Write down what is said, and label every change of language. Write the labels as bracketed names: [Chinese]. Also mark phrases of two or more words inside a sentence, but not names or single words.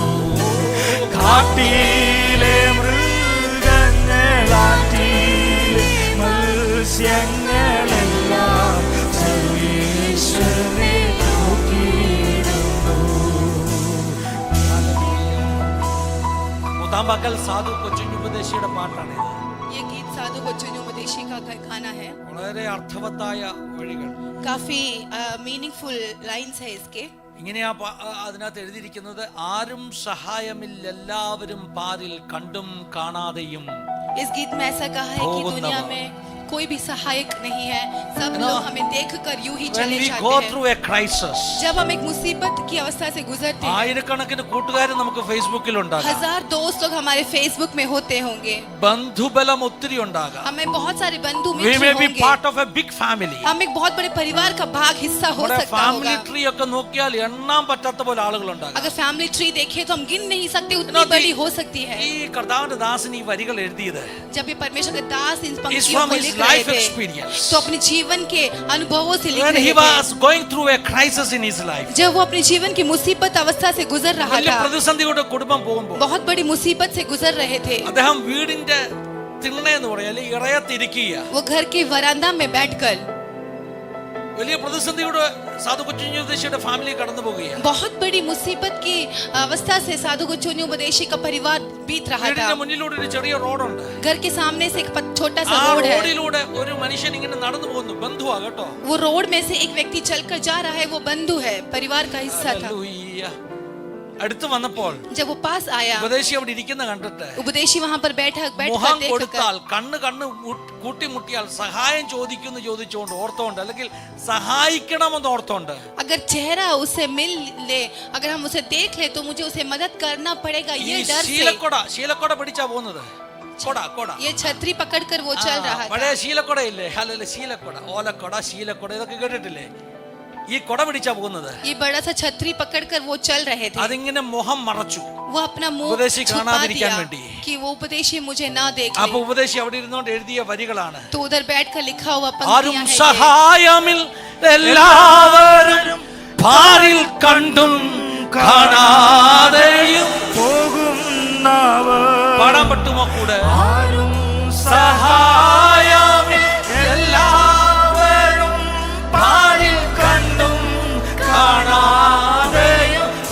[Malayalam] കാട്ടിലെ മൃഗങ്ങളാറ്റിലെ മത്സ്യങ്ങളെല്ലാം സർവീശനെ നോക്കിയിടുന്നു. മുതാമ്പക്കൽ സാധു കൊച്ചുഞ്ഞുപദേശിയുടെ പാട്ടാണിത്. [Hindi] ये गीत साधु बच्चन उपदेशी का गाना है. [Malayalam] വളരെ അർത്ഥവത്തായ വഴികൾ. [Hindi] काफी [English] meaningful lines [Hindi] है इसके. [Malayalam] ഇങ്ങനെയാ അതിനകത്ത് എഴുതിയിരിക്കുന്നത്, ആരും സഹായമില്ല, എല്ലാവരും പാരിൽ കണ്ടും കാണാതെയും. [Hindi] इस गीत में ऐसा कहा है कि दुनिया में कोई भी सहायक नहीं है, सब लोग हमें देखकर यूं ही चले जाते [English] go [Hindi] हैं. [English] through a crisis, [Hindi] जब हम एक मुसीबत की अवस्था से गुजरते हैं, [Malayalam] ആയിരക്കണക്കിന് കൂട്ടുകാർ നമുക്ക് ഫേസ്ബുക്കിൽ ഉണ്ടാകാം, [Hindi] 1000 दोस्त लोग हमारे फेसबुक में होते होंगे, [Malayalam] ബന്ധുബലം ഒത്തിരി ഉണ്ടാകാം, [Hindi] हमें बहुत सारे बंधु [English] we [Hindi] मित्र [English] may be [Hindi] होंगे, [English] part of a big family. [Hindi] हम एक बहुत बड़े परिवार का भाग हिस्सा हो सकता [Malayalam] ഫാമിലി [Hindi] होगा. [Malayalam] ട്രീ ഒക്കെ നോക്കിയാൽ എണ്ണാൻ പറ്റാത്ത പോലെ ആളുകൾ ഉണ്ടാകാം. [Hindi] अगर [English] family tree [Hindi] देखें तो हम गिन नहीं सकते, उतनी बड़ी हो सकती है. [Malayalam] ഈ കർത്താവിന്റെ ദാസൻ ഈ വരികൾ എഴുതിയത് [Hindi] जब ये परमेश्वर के दास इन [English] is [Hindi] पंक्तियों [English] from [Hindi] को [English] his [Hindi] लिख रहे [English] life [Hindi] थे, [English] experience. [Hindi] तो अपने जीवन के अनुभवों से लिख [English] When [Hindi] रहे [English] he [Hindi] थे. [English] was going through a crisis in his life, [Hindi] जब वो अपने जीवन की मुसीबत अवस्था से गुजर रहा [Malayalam] വലിയ [Hindi] था, [Malayalam] പ്രതിസന്ധിയുടെ കുടുംബം പോകുമ്പോൾ [Hindi] बहुत बड़ी मुसीबत से गुजर रहे थे, [Malayalam] അദ്ദേഹം വീടിന്റെ തിണ്ണയെന്ന് പറയാ ഇറയത്തിരിക്കുക. [Hindi] वो घर के वरांदा में बैठकर [Malayalam] വലിയ പ്രതിസന്ധിയുടെ സാധു കൊച്ചുഞ്ഞുപദേശിയുടെ ഫാമിലി കടന്നു പോവുകയാണ്. [Hindi] बहुत बड़ी मुसीबत की अवस्था से साधु गुच्चोन्यू उपदेशी का परिवार बीत रहा था. [Malayalam] വീടിന്റെ മുന്നിലൂടെ ഒരു ചെറിയ റോഡുണ്ട്. [Hindi] घर के सामने से एक छोटा सा [Malayalam] ആ [Hindi] रोड है. [Malayalam] റോഡിലൂടെ ഒരു മനുഷ്യൻ ഇങ്ങനെ നടന്നു പോകുന്നു. ബന്ധുവാ കേട്ടോ. [Hindi] वो रोड में से एक व्यक्ति चलकर जा रहा है, वो बंधु है, परिवार का हिस्सा था. [Malayalam] ഹല്ലേലൂയ. അടുത്ത് വന്നപ്പോൾ [Hindi] जब वो पास आया, [Malayalam] ഉപദേശി അവിടെ ഇരിക്കുന്ന കണ്ടിട്ട് [Hindi] उपदेशी वहां पर बैठकर [Malayalam] മുഖം [Hindi] देखकर [Malayalam] കൊടുത്താൽ കണ്ണ് കൂട്ടിമുട്ടിയാൽ സഹായം ചോദിച്ചുകൊണ്ട് ഓർത്തോണ്ട്, അല്ലെങ്കിൽ സഹായിക്കണമെന്ന് ഓർത്തോണ്ട്, [Hindi] अगर चेहरा उससे मिल ले, अगर हम उसे देख ले तो मुझे उसे मदद करना पड़ेगा, [Malayalam] ഈ [Hindi] ये डर से [Malayalam] ശീലക്കൊട പിടിച്ചാ പോകുന്നത്. കൊട [Hindi] ये छतरी पकड़कर वो चल रहा था. [Malayalam] പഴയ ശീലക്കൊട ഇല്ലേ? അല്ലല്ല, ശീലക്കൊട, ഓലക്കൊട, ശീലക്കൊട, ഇതൊക്കെ കേട്ടിട്ടില്ലേ? ഈ കൊട പിടിച്ചാ പോകുന്നത്. [Hindi] ये बड़ा सा छतरी पकड़कर वो चल रहे थे. [Malayalam] അതിങ്ങനെ മുഖം മറച്ചു, [Hindi] वो अपना मुंह [Malayalam] ഉപദേശി [Hindi] छुपा [Malayalam] കാണാതിരിക്കാൻ [Hindi] दिया [Malayalam] വേണ്ടി. [Hindi] कि वो उपदेशी मुझे ना देख [Malayalam] അപ്പൊ [Hindi] ले. [Malayalam] ഉപദേശി അവിടെ ഇരുന്നോണ്ട് എഴുതിയ വരികളാണ്. [Hindi] तो उधर बैठकर लिखा हुआ [Malayalam] ആരും [Hindi] पंक्तियां हैं ये. [Malayalam] സഹായമിൽ എല്ലാവരും ഭാരിൽ കണ്ടും കാണാതെയും പോകുന്നവർ. പാടാൻ പറ്റുമോ കൂടെ? ആരും സഹായമിൽ എല്ലാവരും ഭാരിൽ കണ്ടും കാണാതെയും